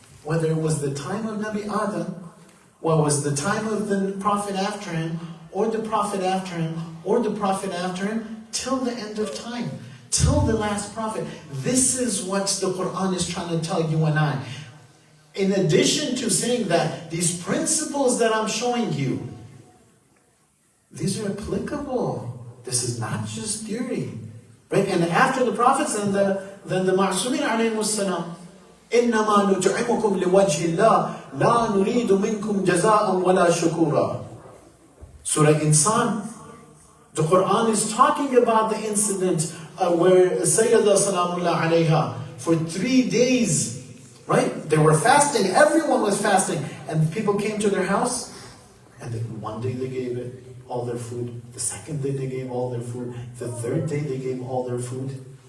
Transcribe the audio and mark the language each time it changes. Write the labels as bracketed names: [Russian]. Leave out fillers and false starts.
[English] Whether it was the time of Nabi Adam, or it was the time of the Prophet after him, or the Prophet after him, or the Prophet after him, till the end of time, till the last Prophet. This is what the Quran is trying to tell you and I. In addition to saying that these principles that I'm showing you, these are applicable. This is not just theory. Right? And after the prophets and the Ma'sumin alayhimus salam, [Arabic] إِنَّمَا نُطْعِمُكُمْ لِوَجْهِ اللَّهِ لَا نُرِيدُ مِنْكُمْ جَزَاءً وَلَا شُكُورًا. [English] Surah Insan. The Quran is talking about the incident where Sayyidah Salamullah alayha, for 3 days, right? They were fasting, everyone was fasting, and people came to their house, and then one day they gave it all their food, the second day they gave all their food, the third day they gave all their food.